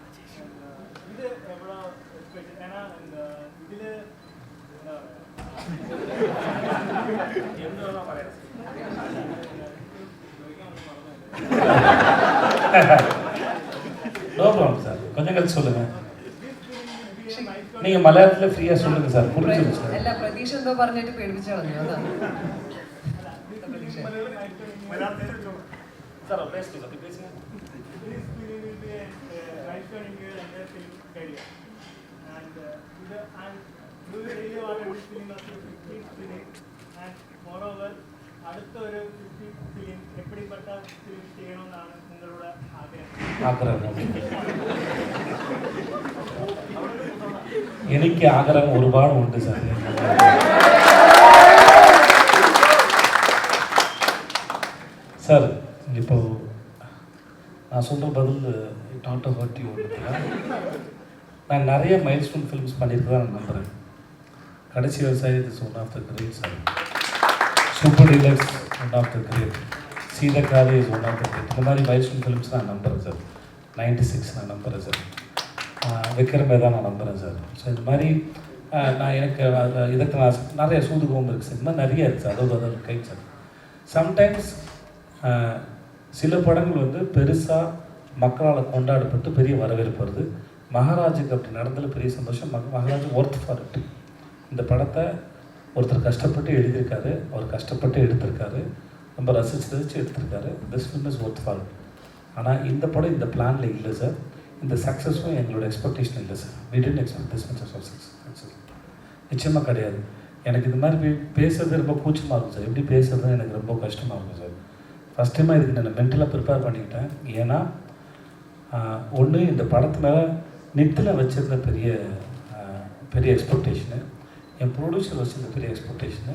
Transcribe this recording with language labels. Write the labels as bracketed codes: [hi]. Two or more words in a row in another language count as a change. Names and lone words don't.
[ta] இது எவ்வளோ ஸ்பெஷல்? ஏன்னா இந்த இதில் எவ்வளோ പറയാം [en] no problem [ta] சார், கொஞ்சம் கழிச்சு சொல்லுங்கள். நீங்கள் மலையாளத்தில் ஃப்ரீயாக சொல்லுங்கள் சார், புரிஞ்சுது சார். [ml] അല്ല പ്രതീക്ഷ എന്തോ പറഞ്ഞിട്ട് പേടിപ്പിച്ചു കളഞ്ഞു അതാണ്. [ta] സാർ பேசுங்க சார், பேசுங்க. [ml] അടുത്ത ഒരു ഫിലിം എപ്പടിപ്പെട്ട ഫിലിം ചെയ്യണമെന്നാണ് നിങ്ങളുടെ ആഗ്രഹം? എനിക്ക് ആഗ്രഹം ഒരുപാട് ഉണ്ട് സാർ. [ta] சார் இப்போ நான் சொல்கிற பதில் [en] not about you. [ta] நான் நிறைய [en] milestone films [ta] பண்ணியிருக்கதான் நான் நம்புகிறேன். கடைசி விவசாயி [en] is one of the great [ta] சார். சூப்பர் டீலக்ஸ் [en] one of the great. [ta] சீதக்காரி [en] is one of the great. [ta] இந்த மாதிரி [en] milestone films [ta] நான் நம்புகிறேன் சார். 96 நான் நம்புகிறேன் சார். விக்ரமே தான் நான் நம்புகிறேன் சார். ஸோ இது மாதிரி நான் எனக்கு இதுக்கு நான் நிறைய சூதுகோம் இருக்குது சார். இந்த மாதிரி நிறைய இருக்குது சார். அதாவது கைட் சார். சம்டைம்ஸ் சில படங்கள் வந்து பெருசாக மக்களால் கொண்டாடப்பட்டு பெரிய வரவேற்பு வருது. மகாராஜுக்கு அப்படி நடந்ததில் பெரிய சந்தோஷம். [en] Maharaj worth for it. [ta] இந்த படத்தை ஒருத்தர் கஷ்டப்பட்டு எழுதியிருக்காரு, அவர் கஷ்டப்பட்டு எடுத்திருக்காரு, ரொம்ப ரசித்து எடுத்திருக்காரு. [en] This film is worth for it. [ta] ஆனால் இந்த படம் இந்த பிளானில் இல்லை சார். இந்த சக்ஸஸும் எங்களோட எக்ஸ்பெக்டேஷன் இல்லை சார். [en] We didn't expect this much of success. [ta] நிச்சயமாக கிடையாது. எனக்கு இது மாதிரி பேசுறது ரொம்ப கூச்சமாக இருக்கும் சார். எப்படி பேசுறதுன்னு எனக்கு ரொம்ப கஷ்டமாக இருக்கும் சார். ஃபஸ்ட் டைமாக இதுக்கு நான் மென்டலாக ப்ரிப்பேர் பண்ணிக்கிட்டேன். ஏன்னா ஒன்று இந்த படத்து மேலே நித்தில் வச்சுருந்த பெரிய எக்ஸ்பெக்டேஷனு, என் ப்ரொடியூசர் வச்சுருந்த பெரிய எக்ஸ்பெக்டேஷனு.